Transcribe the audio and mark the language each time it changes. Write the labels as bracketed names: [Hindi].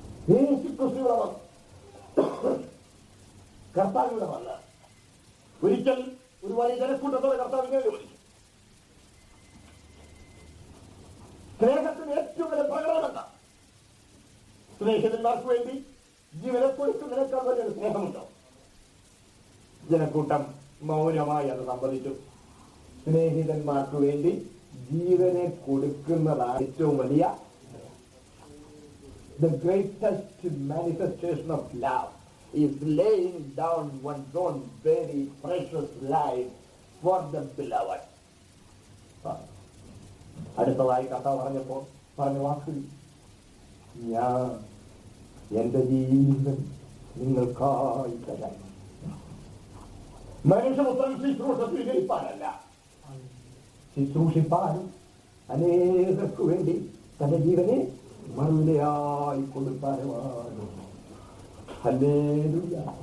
[Malayalam] യേശുക്രിസ്തുവിടെ വന്നു, കർത്താവിവിടെ വന്ന് ഒരിക്കൽ ഒരു വലിയ ജനക്കൂട്ടത്തോടെ കർത്താവിനെ വിളിച്ചു. സ്നേഹത്തിന് ഏറ്റവും വലിയ പ്രകടനമല്ല. സ്നേഹിതന്മാർക്ക് വേണ്ടി ജീവനെ കൊടുക്കുന്നതിനേക്കാൾ വലിയൊരു സ്നേഹമുണ്ടോ? ജനക്കൂട്ടം മൗനമായി അത് സംബന്ധിച്ചു. സ്നേഹിതന്മാർക്ക് വേണ്ടി ജീവനെ കൊടുക്കുന്നതാണ് ഏറ്റവും വലിയ [English] the greatest manifestation of love is laying down one's own very precious life for the beloved. [Malayalam] അടുത്തതായി കഥ പറഞ്ഞ വാക്ക്, ഞാൻ എന്റെ ജീവൻ നിങ്ങൾക്കായി തരാം. മനുഷ്യപുത്രൻ ശുശ്രൂഷ സ്വീകരിപ്പാനല്ല, ശുശ്രൂഷിപ്പാനും അനേകർക്ക് വേണ്ടി തന്റെ ജീവനെ മറുവിലയായി കൊടുക്കാനുമാണ്. ഹല്ലേലൂയ.